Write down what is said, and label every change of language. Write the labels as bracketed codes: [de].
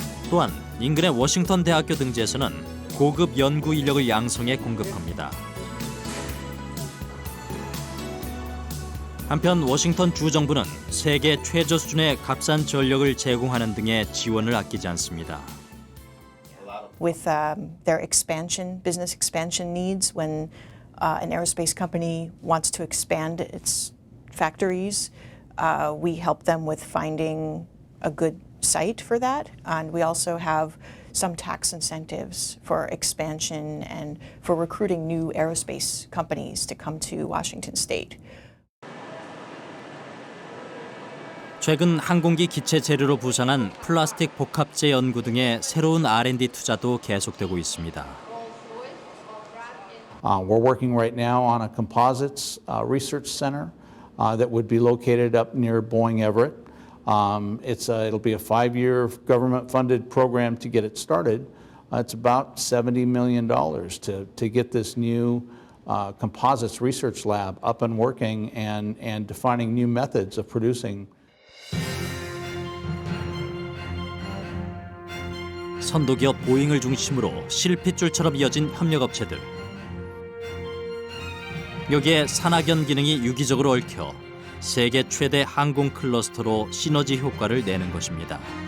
[ko] 또한 인근의 워싱턴 대학교 등지에서는 고급 연구 인력을 양성해 공급합니다. 한편 워싱턴 주 정부는 세계 최저 수준의 값싼 전력을 제공하는 등의 지원을 아끼지 않습니다. [en] With their business expansion needs, when an aerospace company wants to expand its factories, we help them with finding a good site for that, and we also have some tax incentives for expansion and for recruiting new aerospace companies to come to Washington State. [ko] 최근 항공기 기체 재료로 부상한 플라스틱 복합재 연구 등의 새로운 R&D 투자도 계속되고 있습니다. [en] We're working right now on a composites research center that would be located up near Boeing Everett. It'll be a 5-year government-funded program to get it started. It's about $70 million to get this new composites research lab up and working and defining new methods of producing. [ko] 선도기업 보잉을 중심으로 실핏줄처럼 이어진 협력업체들. 여기에 산학연 기능이 유기적으로 얽혀 세계 최대 항공 클러스터로 시너지 효과를 내는 것입니다.